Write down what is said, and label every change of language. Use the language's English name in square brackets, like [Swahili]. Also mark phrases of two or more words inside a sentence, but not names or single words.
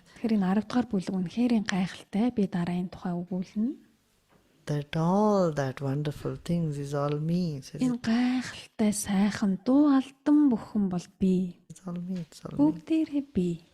[Mongolian] Тэгэхээр энэ 10 дугаар бүлэг үнэхээр гайхалтай. Би дараа энэ тухай өгүүлнэ. [English] That all that wonderful things is all me. [Mongolian] Энэ гайхалтай сайхан дуу алдан бүхэн бол би. [English] It's all me. [Mongolian] Бүгдээрээ би.